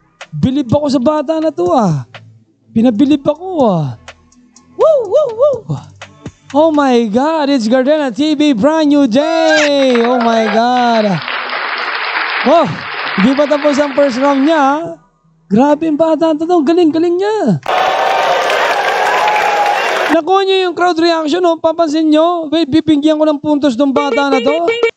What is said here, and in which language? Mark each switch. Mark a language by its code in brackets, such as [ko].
[tl] Bilib ako sa bata na to ah. Pinabilib ako ah. Woo, woo, woo. [en] Oh my God, it's Gardena TV brand new day. Oh my God. [tl] Oh, hindi pa tapos ang first round niya ah. Grabe yung bata na to. Galing-galing niya. Nakuha niyo yung crowd reaction, oh. Papansin niyo? Wait, bibigyan ko ng puntos ng bata na to.